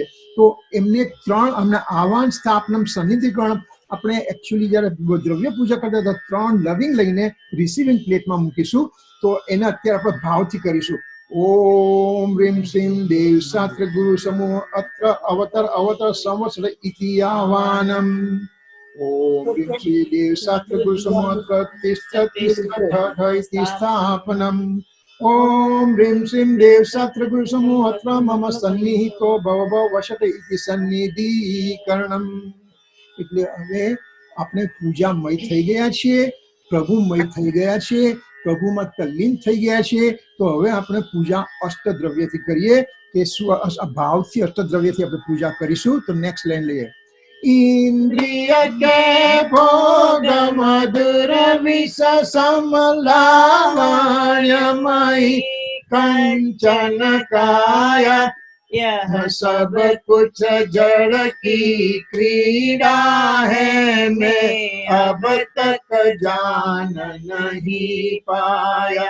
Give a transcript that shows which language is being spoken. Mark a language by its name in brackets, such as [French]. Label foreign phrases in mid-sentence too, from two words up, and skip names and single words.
[Gujarati] તો એમને 3 અમને [Sanskrit] आह्वान, स्थापनम्, सन्निधिकरणम्. [Gujarati] આપણે એકચ્યુઅલી જ્યારે દ્રવ્ય પૂજા કરતા હતા 3 લવિંગ લઈને [English] receiving plate [Gujarati] મૂકીશું. તો એને અત્યારે આપણે ભાવથી કરીશું. [Sanskrit] ओम् ह्रीं श्रीं देवशास्त्र गुरु समूह अत्र अवतर संवत्सर इति आह्वानम्. ओम ह्रीं श्री देवशास्त्र गुरु समूह तिष्ठति स्थापनम. ओम ह्रीं श्रीं देवशास्त्र गुरु समूह अत्र मम सन्निहितो भव वशत इति सन्निधिकरणम. [Gujarati] એટલે હવે આપણે પૂજામય થઈ ગયા છીએ, પ્રભુમય થઈ ગયા છીએ, પ્રભુમાં તલ્લીન થઈ ગયા છીએ. તો હવે આપણે પૂજા અષ્ટદ્રવ્યથી કરીએ કે ભાવથી અષ્ટદ્રવ્યથી આપણે પૂજા કરીશું. તો [English] next line [Gujarati] લઈએ. [Hindi] इंद्रिय के भोग मधुर विष समलावण्यमयी कंचन काया, यह सब कुछ जड़ की क्रीड़ा है, मैं अब तक जान नहीं पाया.